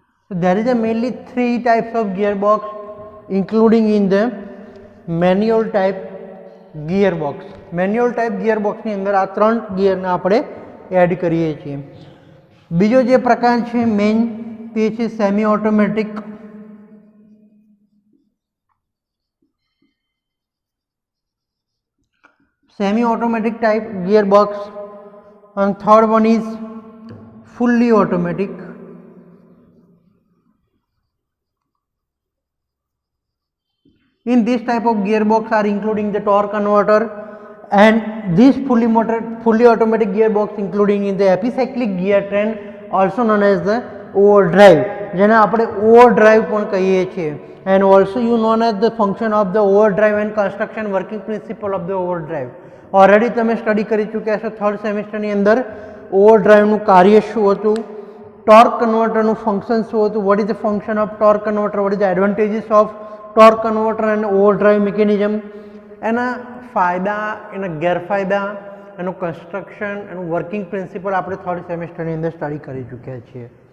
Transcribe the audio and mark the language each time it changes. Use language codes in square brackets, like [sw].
[en] There is a mainly 3 types of gearbox including in the manual type gearbox. [gu] Manual type ગિયરબોક્સની અંદર આ 3 ગિયરને આપણે add કરીએ છીએ. બીજો જે પ્રકાર છે મેઇન તે છે semi automatic. [en] Semi automatic type gearbox. and third one is fully automatic. In this type of gearbox are including the torque converter, and this fully automatic gearbox including in the epicyclic gear train, also known as the overdrive, [gu] જેને આપણે overdrive પણ કહીએ છીએ. [en] and also you known as the function of the overdrive and construction working principle of the overdrive. [gu] Already તમે study કરી ચૂક્યા છો 3rd સેમિસ્ટરની અંદર ઓવરડ્રાઈવનું કાર્ય શું હતું, ટોર્ક કન્વર્ટરનું ફંક્શન શું હતું, [en] What is the function of torque converter, what is the advantages of torque converter and overdrive mechanism. [gu] એના ફાયદા, એના ગેરફાયદા, એનું કન્સ્ટ્રક્શન, એનું વર્કિંગ પ્રિન્સિપલ આપણે થર્ડ સેમેસ્ટરની અંદર સ્ટડી કરી ચૂક્યા છીએ.